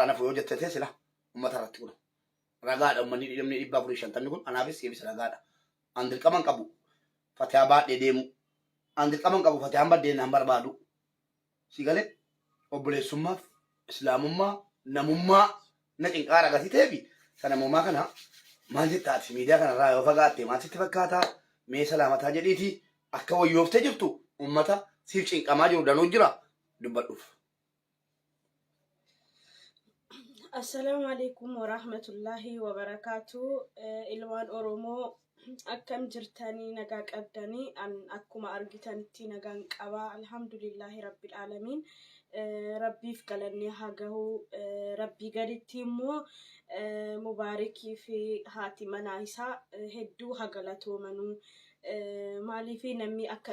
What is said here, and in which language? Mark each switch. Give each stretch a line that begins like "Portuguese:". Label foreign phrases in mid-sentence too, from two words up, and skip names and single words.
Oromo: nafu yoo jettete sila uummata irratti kun ragaadha uummanni 450 kun anaafis eebisa ragaadha an dirqaman qabu Fatihaa baadhee deemu an dirqaman qabu Fatihaan baddee naan barbaadu si galee obboleessummaaf islaamummaa namummaa na cinqaara gatii ta'eefi sanamummaa kana maal jettaati miidiyaa kanarraa yoo fagaatte maal sitti fakkaataa mee salaamataa jedhiiti akka wayyooftee jirtu ummata siif cinqamaa jiru danuu jira dubbadhuuf.
Arabic: السلام عليكم ورحمة الله وبركاته.
Oromo: Ilmaan Oromoo akkam jirtanii nagaa qabdanii an akkuma argitanitti nagaan qabaa
Arabic: الحمد لله رب العالمين.
Oromo: Rabbiif galannee haa gahu rabbii gaditti immoo mubaarikii fi haati manaa isaa hedduu haa galatoomanuu maaliifi namni akka